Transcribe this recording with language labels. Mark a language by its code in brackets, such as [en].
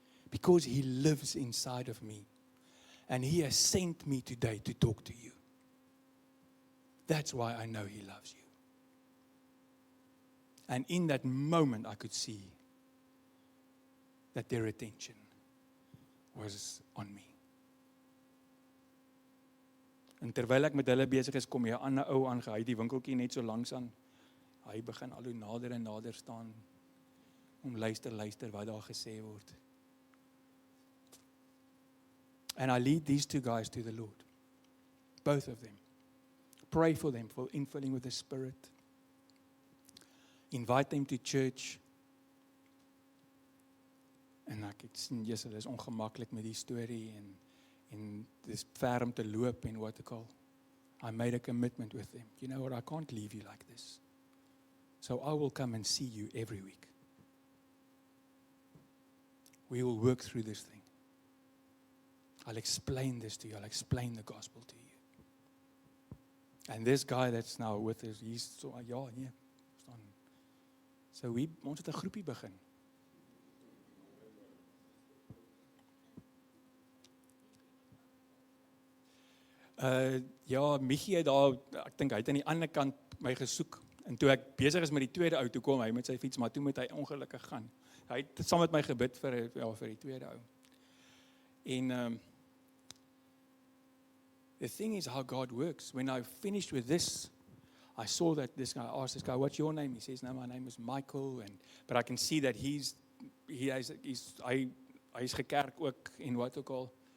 [en] Because He lives inside of me. And He has sent me today to talk to you. That's why I know He loves you. And in that moment, I could see that their attention was on me. [af] En terwyl ek met hulle besig is, kom hier 'n ander ou aangehy, die winkeltjie net so langs aan. Hy begin al hoe nader en nader staan om luister wat daar gesê word. [en] And I lead these two guys to the Lord. Both of them. Pray for them for infilling with the Spirit. Invite them to church. [af] En ek het sien, Jesus, dit is ongemaklik met die storie en dis ver om te loop en wat ook al. [en] I made a commitment with them. You know what, I can't leave you like this. So I will come and see you every week. We will work through this thing. I'll explain this to you. I'll explain the gospel to you. And this guy that's now with us, he's so, [af] ja, nee, staan. So ons het 'n groepie begin. Ja, Michie het daar, ek dink hy het aan die ander kant my gesoek. En toe ek besig is met die tweede ou, toe kom hy met sy fiets, maar toe moet hy ongelukkig gaan. Hy het saam met my gebid vir die tweede ou. [en] En the thing is how God works. When I finished with this, I saw that this guy, I asked this guy, what's your name? He says, no, my name is Michael. But I can see that [af] hy's gekerk ook en wat ook al.